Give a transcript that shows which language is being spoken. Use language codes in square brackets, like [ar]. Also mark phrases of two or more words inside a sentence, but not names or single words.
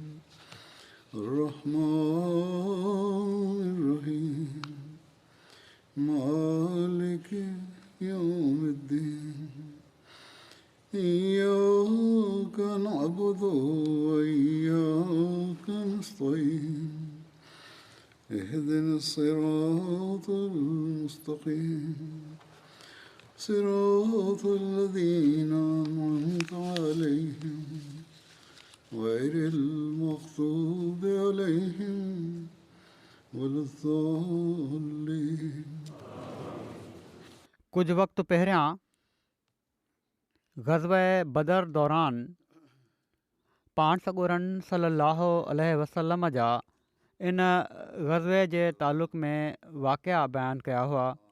[ar] الرحمن الرحيم مالك يوم الدين إياك نعبد وإياك نستعين اهدنا الصراط المستقيم صراط الذين أنعمت عليهم غير المغضوب عليهم ولا الضالين. [sd] कुझु वक़्तु पहिरियां ग़ज़वे बदर दौरान पाण सॻोरनि [ar] صلى الله عليه وسلم [sd] जा इन ग़ज़वे जे तालुक़ में वाक़िआ बयानु कया हुआ.